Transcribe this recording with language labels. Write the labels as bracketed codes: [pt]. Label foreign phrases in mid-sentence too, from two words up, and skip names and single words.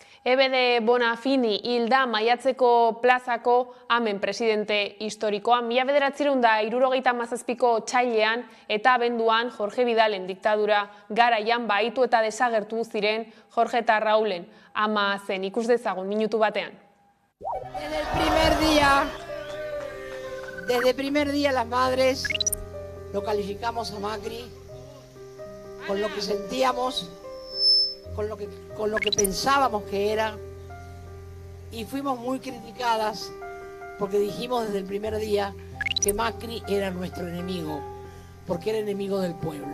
[eu] EBD Bonafini hilda Maiatzeko plazako amen presidente historikoa. 1977ko otsailean eta abenduan Jorge Vidalen diktadura garaian baitu eta desagertu ziren Jorge eta Raulen ama zen. Ikus dezagun minutu batean. [es] Desde el primer día las madres lo calificamos a Macri con lo que sentíamos, con lo que pensábamos que era, y fuimos muy criticadas porque dijimos desde el primer día que Macri era nuestro enemigo, porque era enemigo del pueblo.